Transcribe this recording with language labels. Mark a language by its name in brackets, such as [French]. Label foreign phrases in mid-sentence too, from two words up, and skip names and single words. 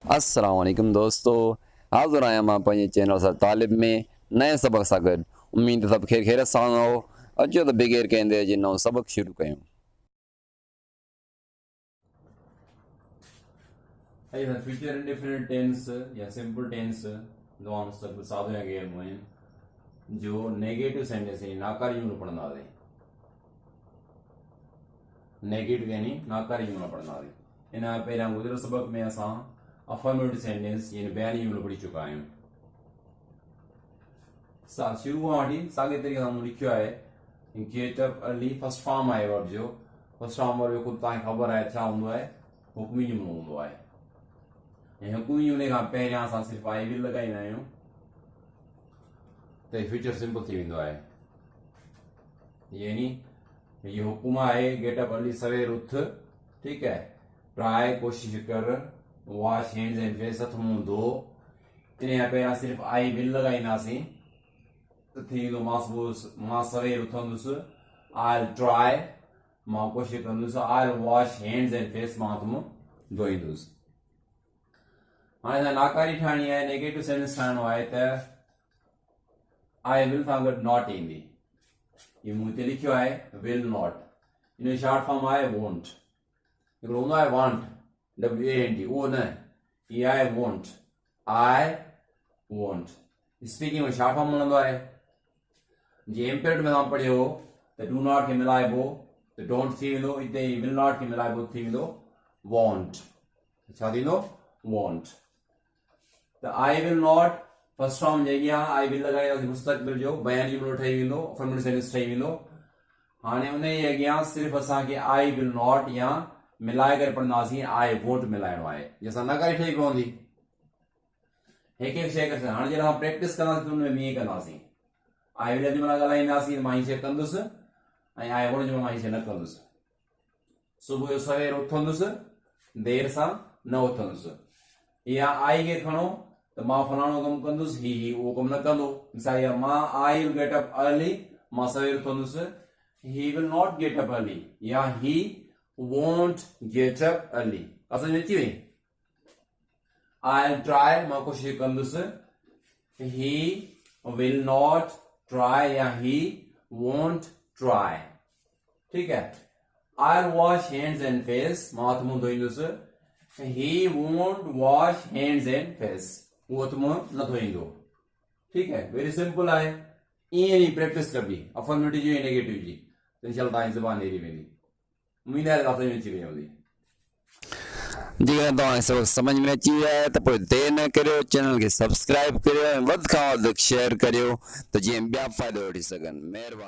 [Sindhi] अस्सलाम वालेकुम दोस्तों, हाज़िर आहियां मां पंहिंजे चैनल सां तालिब में नए सबक सां गॾु। उम्मीद सभु खैरियत सां हो। अचो त बग़ैर कंहिं देरि जे नओं सबक शुरू कयूं। [English] Future Indefinite Tense [Sindhi] या [English] simple tense [Sindhi] दुआ मुस्तकबिल सादो या गैर मुहिम जो [English] negative sentence [Sindhi] यानी नाकारी जुमलो पढ़ंदा हुआसीं। नेगेटिव यानी नाकारी जुमला पढ़ंदा हुआसीं। इन पहिरियां गुज़िरियल सबक में असां [English] affirmative sentence [Sindhi] यानी बयानी जुमलो पढ़ी चुका आहियूं। शुरू खां वठी साॻे तरीक़े सां मूं लिखियो आहे [English] get up early. first form [Sindhi] आहे वर्ब जो। [English] first form verb [Sindhi] ख़ुदि तव्हांखे ख़बर आहे छा हूंदो आहे, हुक्मी जुमलो हूंदो आहे। ऐं हुक्मी जुमले खां पहिरियां असां सिर्फ़ु [English] I will [Sindhi] लॻाईंदा आहियूं त [English] future simple [Sindhi] थी वेंदो आहे। यानी ये हुकुम आहे [English] get up early, [Sindhi] सवेर उथ, [Hindi] ठीक है। [English] ट्राई, [Sindhi] कोशिश कर। [English] wash hands and face, [Sindhi] हथ मुंहुं धो। इन पहिरियां सिर्फ़ु [English] I will [Sindhi] लॻाईंदासीं त थी वेंदो मां सवेर उथंदुसि। [English] I try, [Sindhi] मां कोशिश कंदुसि। [English] I wash hands and face, [Sindhi] मां हथ मुंहुं धोईंदुसि। हाणे नाकारी ठाहिणी आहे, [English] negative sentence [Sindhi] ठाहिणो आहे त [English] I will [Sindhi] सां गॾु नॉट ईंदी। ये मूं हिते लिखियो आहे [English] will not. [Sindhi] इन [English] short form [Sindhi] आहे वोंट। हिकिड़ो हूंदो आहे वांट, WANT, उहो न, ये आहे वोंट। [English] I won't speaking [Sindhi] में [English] short form [Sindhi] मिलंदो आहे। जीअं इम्पेरेटिव में तव्हां पढ़ियो त [English] do not [Sindhi] खे मिलाइबो त डोंट थी वेंदो। हिते [English] will not [Sindhi] खे मिलाइबो थी वेंदो वॉन्ट। छा थींदो? वॉन्ट। त [English] I will not first form [Sindhi] जे अॻियां [English] I will [Sindhi] लॻाईंदासीं, मुस्तक़बिल जो बयानी जुमलो ठही वेंदो, [English] affirmative sentence [Sindhi] ठही वेंदो। हाणे उन जे अॻियां सिर्फ़ु असांखे [English] I will not [Sindhi] या मिलाए करे पढ़ंदासीं [English] I won't [Sindhi] मिलाइणो आहे, जंहिंसां नकारी ठही पवंदी। हिकु हिकु शइ करे हाणे जॾहिं असां प्रैक्टिस कंदासीं त हुन में ईअं कंदासीं। [English] I will [Sindhi] जुमला ॻाल्हाईंदासीं त मां हीअ शइ कंदुसि, ऐं [English] I won't [Sindhi] जुमला मां हीअ शइ न कंदुसि। सुबुह जो सवेर उथंदुसि, देरि सां न उथंदुसि। या आई खे खणो त मां फलाणो कमु कंदुसि, ही उहो कमु न कंदो। मिसाल मां [English] I will get up early, [Sindhi] मां सवेर उथंदुसि। [English] He will not get up early या he won't get up early. [Sindhi] असां में अची वई। [English] I try, [Sindhi] मां कोशिश कंदुसि। [English] He will not try या he won't try, [Hindi] ठीक है। [English] I wash hands and face, [Sindhi] मां हथ मुंहुं धोईंदुसि। [English] He won't wash hands and face, [Sindhi] वो हथ मुंहुं न धोईंदो, [Hindi] ठीक है। [English] very simple [Sindhi] आहे। ईअं ई प्रैक्टिस कबी अफर्मेटिव जी ऐं नेगेटिव जी, त इंशाअल्लाह तव्हांजी ज़बान एरी वेंदी। उम्मीद आहे तव्हां में अची वई हूंदी। जेकॾहिं तव्हांखे सबक समझ में अची वियो आहे त पोइ देरि न करियो, चैनल खे सब्सक्राइब करियो ऐं वधि खां वधि शेयर करियो त जीअं ॿिया फ़ाइदो वठी सघनि।